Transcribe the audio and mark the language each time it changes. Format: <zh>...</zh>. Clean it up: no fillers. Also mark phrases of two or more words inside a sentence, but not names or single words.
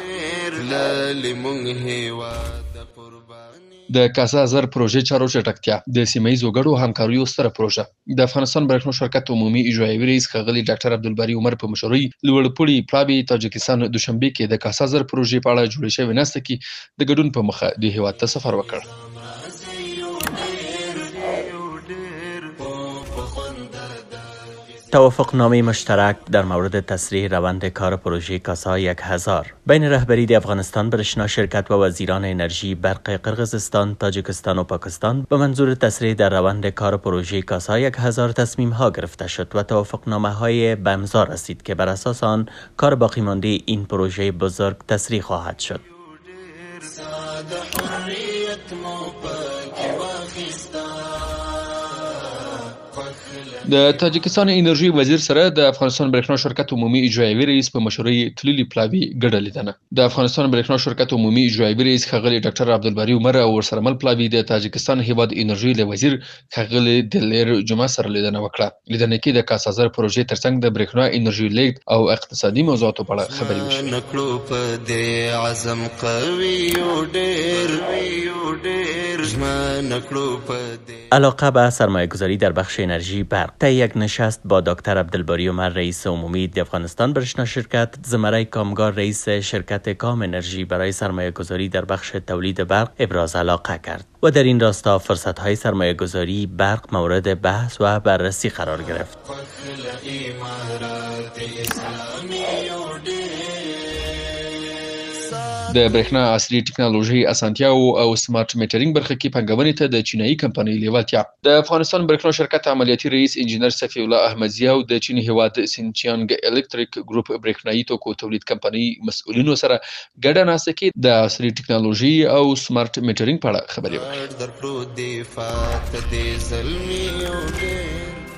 <ps>د کاسا زر پروژې چارو چټکتیا د سیمه ییزو ګډو همکاریو ستره پروژه د افغانستان برېښنا شرکت عمومي اجرایوي رئیس ښاغلي ډاکټر عبدالباري عمر په مشرۍ لوړپوړي پلاوي تاجکستان دوشنبه کې د کاسا زر پروژې په اړه جوړې شوې ناسته کې د ګډون په مخه د هیواد ته سفر وکړ.</ps> <fa>توافقنامه مشترک در مورد تسریع روند کار پروژه کاسا 1000 بین رهبری افغانستان برشنا شرکت و وزیران انرژی برق قرقیزستان، تاجیکستان و پاکستان به منظور تسریع در روند کار پروژه کاسا 1000 تصمیم ها گرفته شد و توافقنامه های به امضا رسید که بر اساس آن کار باقی مانده این پروژه بزرگ تسریع خواهد شد.</fa> <ps>د تاجکستان انرژي وزیر سره د افغانستان برېښنا شرکت عمومي اجرایوي رئیس په مشرۍ تللي پلاوي ګډه لیدنه. د افغانستان برېښنا شرکت عمومي اجرایوي رئیس ښاغلي ډاکټر عبدالباري عمر او ورسره مل پلاوي د تاجکستان هیواد انرژي له وزیر ښاغلي دلیر جمعه سره لیدنه وکړه. لیدنه کې د کاسا زر پروژې ترڅنګ د برېښنا انرژي لیږد او اقتصادي موضوعاتو په اړه خبرې وشوې.</ps> <fa>علاقه به سرمایه‌گذاری در بخش انرژی برق طی یک نشست با دکتر عبدالباری عمر رئیس عمومی افغانستان برشنا شرکت، زمره کامگار رئیس شرکت کام انرژی برای سرمایه‌گذاری در بخش تولید برق ابراز علاقه کرد و در این راستا فرصت‌های سرمایه‌گذاری برق مورد بحث و بررسی قرار گرفت.</fa> <ps>د برېښنا عصري ټکنالوژي اسانتیاو او</ps> <en>smart metering</en> <ps>برخه کې پنګونې ته د چینایي کمپنۍ لیوالتیا. د افغانستان برېښنا شرکت عملیاتي رئیس انجینر صفی الله احمدزی او د چین هیواد سینچیانګ الکتریک ګروپ برېښنايي توکو تولید کمپنۍ مسؤلینو سره ګډه ناسته کې د عصري ټکنالوژي او</ps> <en>smart metering</en> <ps>په اړه خبرې وکړې.</ps>